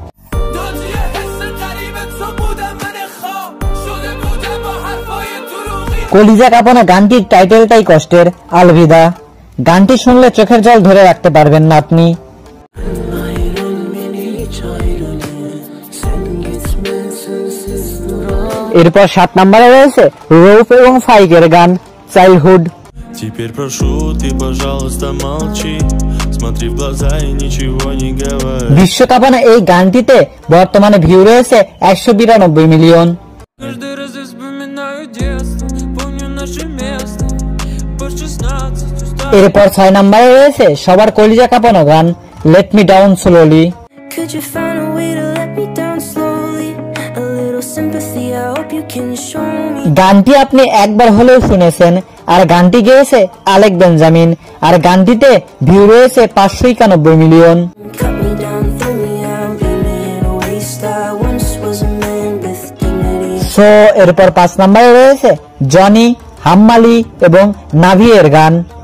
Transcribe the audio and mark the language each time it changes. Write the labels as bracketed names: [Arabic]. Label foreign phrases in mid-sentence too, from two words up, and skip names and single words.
[Bangla] কলিজা কাঁপানো গানটির টাইটেলটাই কষ্টের, আলভিদা। গানটি শুনলে চোখের জল ধরে রাখতে পারবেন না আপনি। এরপর 7 নম্বরে রয়েছে রৌফ এবং ফাইকের গান চাইল্ডহুড। [Russian] Теперь прошу, ты, пожалуйста, молчи. Смотри в глаза и ничего не говори. [Bangla] বিশ্ব কাঁপানো এই গানটিতে বর্তমানে ভিউ রয়েছে 192 মিলিয়ন। [Russian] Каждый раз я вспоминаю детство, помню наше место. По 16. [Bangla] এরপর 6 নম্বরে রয়েছে সবার কলিজা কাঁপানো গান লেট মি ডাউন স্লোলি। [English] Could you find a way to let me down slowly? A little sympathy, I hope you can show me. [Bangla] গানটি আপনি একবার হলেও শুনেছেন, আর গানটি গেয়েছে আলেক বেঞ্জামিন, আর গানটিতে ভিউ রয়েছে 591 মিলিয়ন। সো এরপর 5 নম্বরে রয়েছে জনি, হাম্মালি এবং নাভিয়ের গান।